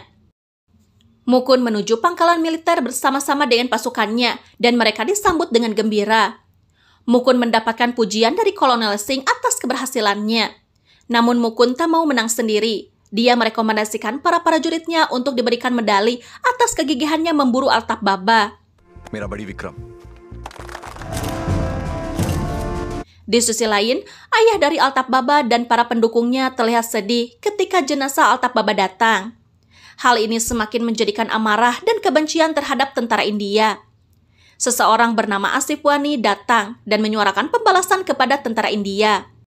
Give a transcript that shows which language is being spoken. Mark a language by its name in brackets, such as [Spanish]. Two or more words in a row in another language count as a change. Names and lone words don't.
[Indonesian] Mukun menuju pangkalan militer bersama-sama dengan pasukannya dan mereka disambut dengan gembira. Mukun mendapatkan pujian dari Kolonel Singh atas keberhasilannya. Namun Mukun tak mau menang sendiri. Dia merekomendasikan para prajuritnya untuk diberikan medali atas kegigihannya memburu Altaf Baba. [Hindi] मेरा बड़ी विक्रम. [Indonesian] Di sisi lain, ayah dari Altaf Baba dan para pendukungnya terlihat sedih ketika jenazah Altaf Baba datang. Hal ini semakin menjadikan amarah dan kebencian terhadap tentara India. Seseorang bernama Asif Wani datang dan menyuarakan pembalasan kepada tentara India.